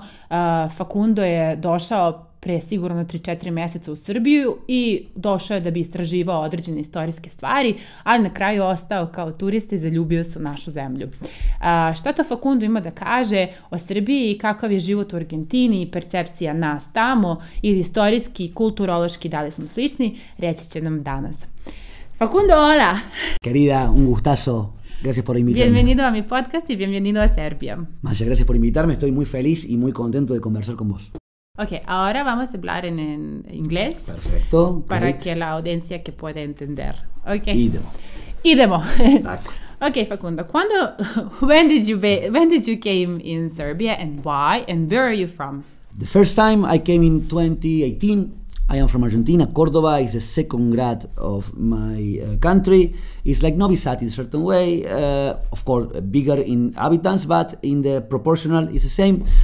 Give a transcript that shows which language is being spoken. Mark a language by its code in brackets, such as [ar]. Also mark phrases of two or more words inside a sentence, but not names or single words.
[sr] Fakundo je došao pre sigurno 3-4 meseca u Srbiju i došao je da bi istraživao određene istorijske stvari, ali na kraju ostao kao turista i zaljubio se u našu zemlju. Šta to Fakundo ima da kaže o Srbiji i kakav je život u Argentini i percepcija nas tamo, ili istorijski i kulturološki, da li smo slični, reći će nam danas. Fakundo, [es] hola! Querida, un gustazo. Gracias por invitarme. Bienvenido a mi podcast y bienvenido a Serbia. Masha, gracias por invitarme. Estoy muy feliz y muy contento de conversar con vos. Ok, ahora vamos a hablar en inglés. Perfecto. Para great. que la audiencia que pueda entender. Ok. [sr] Idemo. [en] Okay, Facundo. When did you came in Serbia and why and where are you from? The first time I came in 2018. I am from Argentina. Córdoba is the second grad of my country. It's like Novi Sad in a certain way. Of course, bigger in inhabitants, but in the proportional, it's the same.